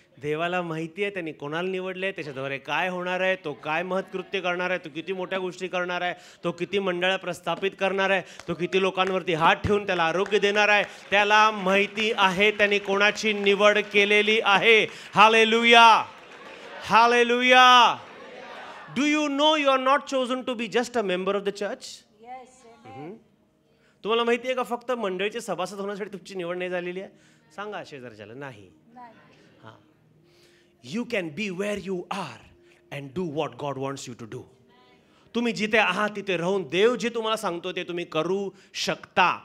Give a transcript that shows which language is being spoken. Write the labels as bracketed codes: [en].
[mr] देवाला माहिती आहे त्यांनी कोणाला निवडले, त्याच्याद्वारे काय होणार आहे, तो काय महत्कृत्य करणार आहे, तो किती मोठ्या गोष्टी करणार आहे, तो किती मंडळं प्रस्थापित करणार आहे, तो किती लोकांवरती हात ठेवून त्याला आरोग्य देणार आहे, त्याला माहिती आहे त्यांनी कोणाची निवड केलेली आहे. Hallelujah, hallelujah. [en] Do you know you are not chosen to be just a member of the church? [mr] तुम्हाला माहिती आहे का फक्त मंडळीचे सभासद होण्यासाठी तुमची निवड नाही झालेली आहे? सांगा शेजारच्याला. नाही. [en] हां, you can be where you are and do what God wants you to do. [mr] तुम्ही जिथे आहात तिथे राहून देव जे तुम्हाला सांगतो ते तुम्ही करू शकता.